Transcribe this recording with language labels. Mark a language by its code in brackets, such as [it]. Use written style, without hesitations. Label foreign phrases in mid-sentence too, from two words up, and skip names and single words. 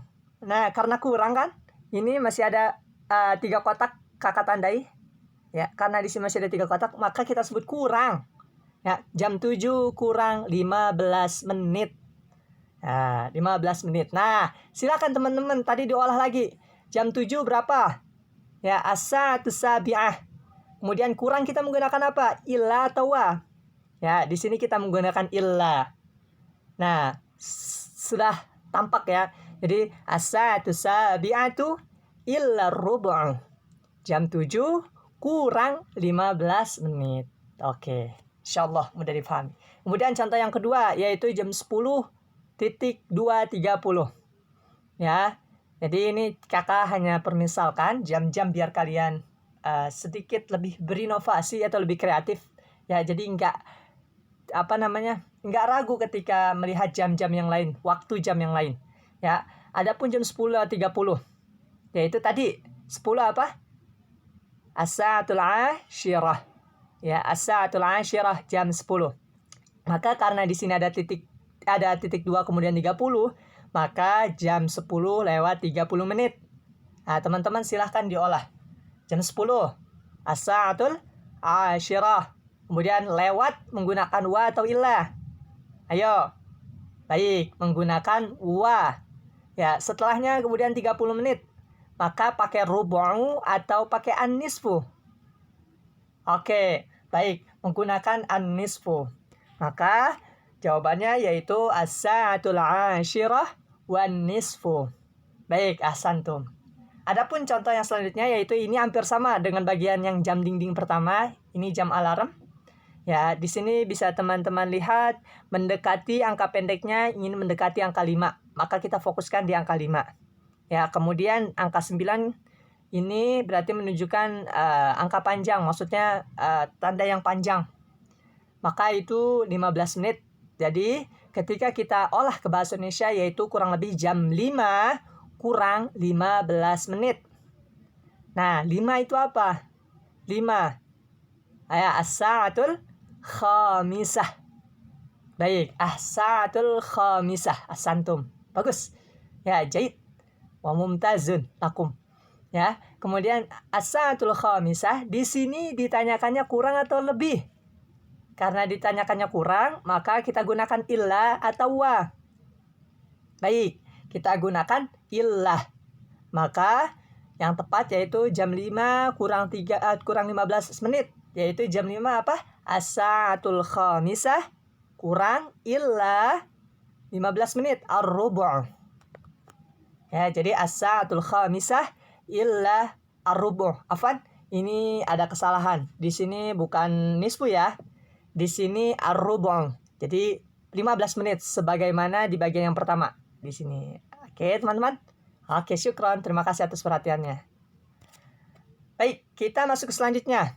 [id] Nah, karena kurang kan, ini masih ada 3 kotak kakak tandai. Ya, karena di sini masih ada 3 kotak, maka kita sebut kurang. Ya, jam 7 kurang 15 menit. Nah, 15 menit. Nah, silakan teman-teman tadi diolah lagi. Jam 7 berapa? Ya, [ar] as-sa'atus sabi'ah. [id] Kemudian kurang kita menggunakan apa? Illa atau wa. Ya, di sini kita menggunakan illa. Nah, sudah tampak ya. [ar] Jadi as-sa'atus sabi'atu illa rubu'. [id] Jam 7 kurang 15 menit. Oke, insyaallah mudah dipahami. Kemudian contoh yang kedua yaitu jam 10.230. Ya. Jadi ini kakak hanya permisalkan jam-jam biar kalian sedikit lebih berinovasi atau lebih kreatif. Ya, jadi nggak ragu ketika melihat jam-jam yang lain, waktu jam yang lain. Ya, adapun jam 10.30 yaitu tadi 10 apa? [ar] As-sa'atul 'ashirah. [id] Ya, [ar] as-sa'atul 'ashirah [id] jam 10. Maka karena di sini ada titik 2 kemudian 30, maka jam 10 lewat 30 menit. Nah, teman-teman silahkan diolah. Jam 10 [ar] as-sa'atul 'ashirah. [id] Kemudian lewat menggunakan wa atau illa. Ayo. Baik, menggunakan wa. Ya, setelahnya kemudian 30 menit. Maka pakai rubu' atau pakai an-nisfu. Oke, baik, menggunakan an-nisfu. Maka jawabannya yaitu [ar] as-sa'atul 'ashirah wan nisfu. [id] Baik, ahsantum. Adapun contoh yang selanjutnya yaitu ini hampir sama dengan bagian yang jam dinding pertama, ini jam alarm. Ya, di sini bisa teman-teman lihat mendekati angka pendeknya ingin mendekati angka 5, maka kita fokuskan di angka 5. Ya, kemudian angka 9 ini berarti menunjukkan angka panjang, maksudnya tanda yang panjang. Maka itu 15 menit. Jadi, ketika kita olah ke bahasa Indonesia yaitu kurang lebih jam 5 kurang 15 menit. Nah, 5 itu apa? 5. [ar] As-sa'atul khamisah. Baik, as-sa'atul khamisah. [id] Ahsantum. Bagus. Ya, jahit. [ar] Wa mumtazun lakum. [id] Ya, kemudian [ar] as-sa'atul khamisah [id] di sini ditanyakannya kurang atau lebih. Karena ditanyakannya kurang, maka kita gunakan illah atau wa. Baik, kita gunakan illah. Maka yang tepat yaitu jam 5 kurang 15 menit. Yaitu jam 5 apa? [ar] As-sa'atul khamisah [id] kurang illah 15 menit. Ar-rubu'. Ya, jadi [ar] as-sa'atul khamisah illah ar-rubu'. [id] Afwan, ini ada kesalahan. Di sini bukan nisfu ya. Di sini ar-rubu'. Jadi 15 menit sebagaimana di bagian yang pertama di sini. Oke, teman-teman. Oke, syukron. Terima kasih atas perhatiannya. Baik, kita masuk ke selanjutnya.